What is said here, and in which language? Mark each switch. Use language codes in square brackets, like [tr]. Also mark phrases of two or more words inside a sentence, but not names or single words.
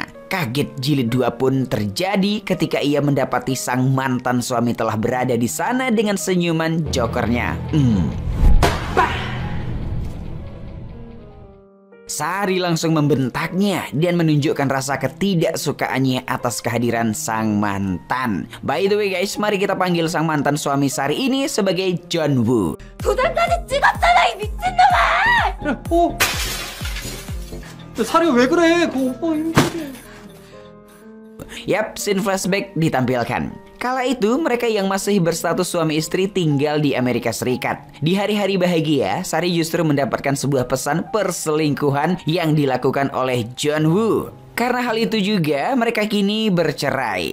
[id] Kaget jilid 2 pun terjadi ketika ia mendapati sang mantan suami telah berada di sana dengan senyuman jokernya. Sari langsung membentaknya dan menunjukkan rasa ketidaksukaannya atas kehadiran sang mantan. [en] By the way guys, [id] mari kita panggil sang mantan suami Sari ini sebagai Jeonwoo. [ko] 도장까지 찍었잖아 이 미친놈아! 사리가 왜 그래? 그 오빠 힘들게. [id] Yap, [en] scene flashback [id] ditampilkan. Kala itu mereka yang masih berstatus suami istri tinggal di Amerika Serikat. Di hari-hari bahagia, Sari justru mendapatkan sebuah pesan perselingkuhan yang dilakukan oleh Jeonwoo. Karena hal itu juga mereka kini bercerai.